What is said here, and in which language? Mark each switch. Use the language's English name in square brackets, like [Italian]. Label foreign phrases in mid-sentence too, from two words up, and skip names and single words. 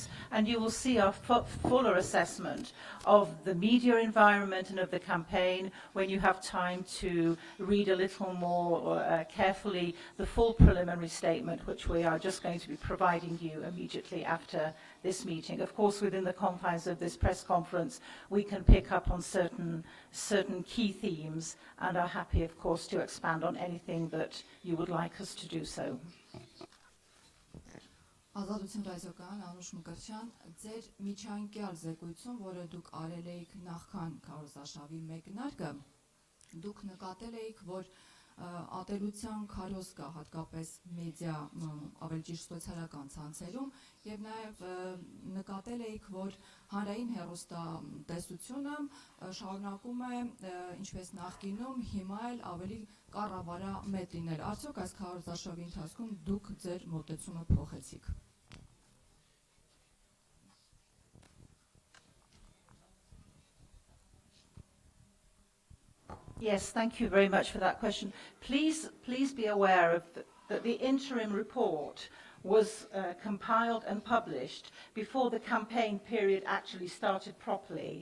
[English] And you will see a fuller assessment of the media environment and of the campaign when you have time to read a little more carefully the full preliminary statement, which we are just going to be providing you immediately after this meeting. Of course, within the confines of this press conference, we can pick up on certain key themes and are happy, of course, to expand on anything that you would like us to do so. [Armenian] Ազատություն ռայզոկան, Անուշ Մկրտչյան, ձեր միջանկյալ զեկույցում, որը դուք արել էիք նախքան քարոզարշավի մեկնարկը, դուք նկատել էիք, որ ատելության քարոզ կա հատկապես մեդիա, ավելի ճիշտ սոցիալական ցանցերում, եւ նաեւ նկատել էիք, որ հանրային հեռուստատեսությունը շարունակում է ինչպես նախկինում, հիմա էլ ավելի կառավարամետ լինել։ Արդյոք այս քարոզարշավի ընթացքում դուք ձեր մոտեցումը փոխեցիք։ [English] Yes, thank you very much for that question. Please be aware of that the interim report was compiled and published before the campaign period actually started properly.